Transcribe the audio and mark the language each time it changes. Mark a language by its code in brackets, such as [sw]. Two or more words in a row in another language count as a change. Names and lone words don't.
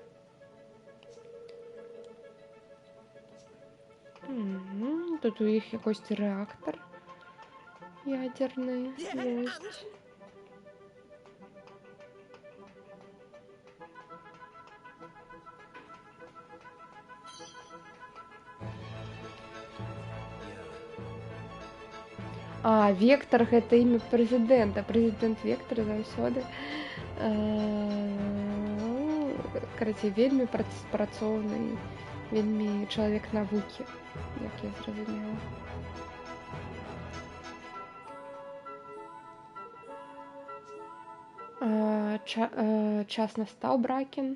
[uk] Тут у іх якийсь реактор ядерний єсть. [be] А, Вектор гэта імя прэзідэнта. Прэзідэнт Вектор заўсёды. Карацей, вельмі працоўны, вельмі чалавек навукі, як я зразумела. Час настаў, Бракен.